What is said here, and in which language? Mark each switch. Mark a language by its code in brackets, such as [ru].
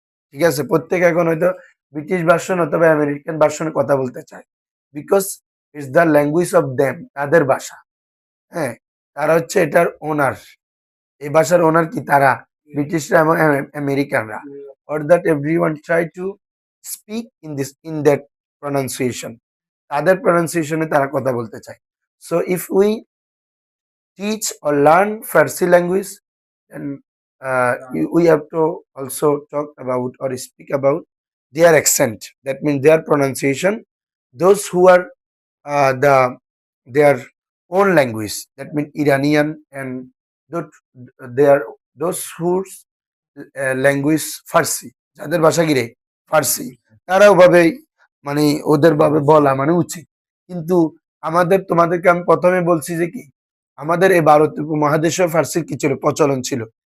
[bn] ঠিক আছে, প্রত্যেকে এখন হয়তো ব্রিটিশ ভার্সন অথবা আমেরিকান ভার্সনে কথা বলতে চায়, [en] because it's the language of them, [bn] তাদের ভাষা। হ্যাঁ, তারা হচ্ছে এটার ওনার, এই ভাষার ওনার কি তারা, ব্রিটিশরা এবং আমেরিকানরা। [en] or that everyone try to speak in that pronunciation, [bn] তাদের প্রনাউন্সিয়েশনে তারা কথা বলতে চায়। [en] So if we teach or learn Farsi language, and we have to also talk about or speak about their accent. That means their pronunciation. Those who are the their own language. That means Iranian and those they are those whose language [bn] ফার্সি, যাদের ভাষা কি রে ফার্সি, তারা ওভাবেই মানে ওদের ভাবে বলা মানে উচিত। কিন্তু আমাদের তোমাদেরকে আমি প্রথমে বলছি যে কি, আমাদের এই ভারত উপমহাদেশে ফার্সির কি ছিল, প্রচলন ছিল।